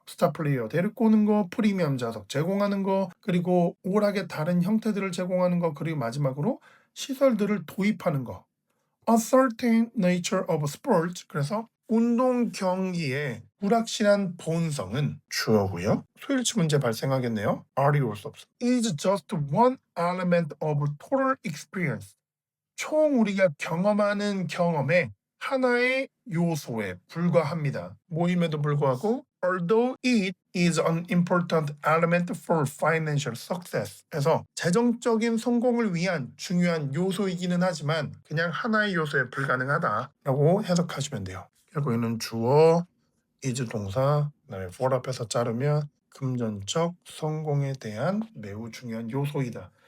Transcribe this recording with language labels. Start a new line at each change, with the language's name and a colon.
Korean: 스타 플레이어 데리고 오는 거, 프리미엄 좌석 제공하는 거, 그리고 오락의 다른 형태들을 제공하는 거, 그리고 마지막으로 시설들을 도입하는 거.
English: A certain nature of sport,
Korean: 그래서 운동 경기의 불확실한 본성은 주어고요. 소일치 문제 발생하겠네요. R이 올 수 없어.
English: Is just one element of total experience.
Korean: 총 우리가 경험하는 경험의 하나의 요소에 불과합니다. 모임에도 불구하고
English: although it is an important element for financial success.
Korean: 그래서 재정적인 성공을 위한 중요한 요소이기는 하지만 그냥 하나의 요소에 불가능하다라고 해석하시면 돼요. 결국에는 주어, is 동사, 그다음에 for 앞에서 자르면 금전적 성공에 대한 매우 중요한 요소이다.